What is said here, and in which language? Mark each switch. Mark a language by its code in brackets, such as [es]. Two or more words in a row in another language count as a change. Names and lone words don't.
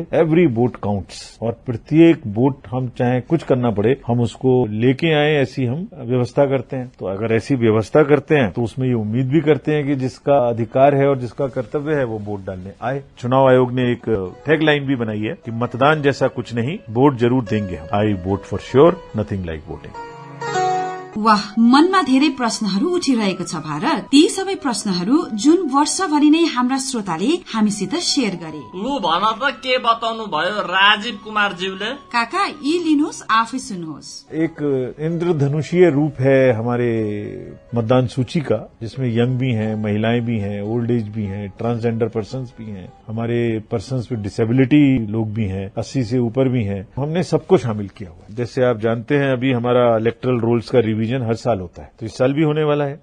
[en] every vote counts [hi] और प्रत्येक वोट हम चाहे कुछ करना पड़े हम उसको लेके आए, ऐसी हम व्यवस्था करते हैं। तो अगर ऐसी व्यवस्था करते हैं तो उसमें ये उम्मीद भी करते हैं कि जिसका अधिकार है और जिसका कर्तव्य है वो वोट डालने आए। चुनाव आयोग ने एक टैगलाइन भी बनाई है कि मतदान जैसा कुछ नहीं, वोट जरूर देंगे हम। [en] I vote for sure, nothing like voting. [hi] वाह, [ne] मनमा धेरै प्रश्नहरू उठिरहेको छ भारत। ती सबै प्रश्नहरू जुन वर्षभरि नै हाम्रा श्रोताले हामीसित शेयर गरे। लु भन त के बताउनु भयो राजीव कुमार ज्यूले? काका यी लिनुहोस्, आफै सुन्नुहोस्। [hi] एक इंद्रधनुषीय रूप है हमारे मतदान सूची का, जिसमें यंग भी हैं, महिलाएं भी हैं, [en] old age [hi] भी हैं, [en] transgender persons [hi] भी हैं, हमारे [en] persons with disability [hi] लोग भी हैं, 80 से ऊपर भी हैं। हमने सबको शामिल किया हुआ है। जैसे आप जानते हैं अभी हमारा [en] electoral rolls [hi] का रिवीजन हर साल होता है, तो इस साल भी होने वाला है।